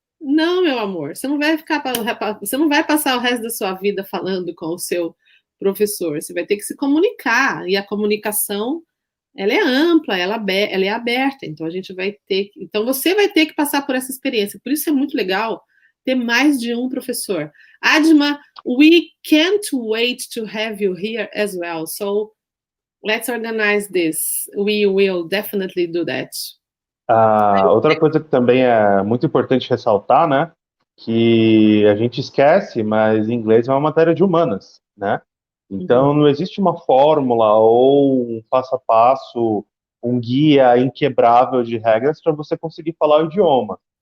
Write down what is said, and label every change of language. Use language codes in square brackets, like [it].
[pt] Não, meu amor, você não vai passar o resto da sua vida falando com o seu professor. Você vai ter que se comunicar. E a comunicação, ela é ampla, ela é aberta. Então então você vai ter que passar por essa experiência. Por isso é muito legal ter mais de um professor. [en] Adma, we can't wait to have you here as well. So let's organize this. We will definitely do that. [pt] Outra coisa que também é muito importante ressaltar, né? Que a gente esquece, mas inglês é uma matéria de humanas, né? Então não existe uma fórmula ou um passo a passo, um guia inquebrável de regras para você conseguir falar o idioma.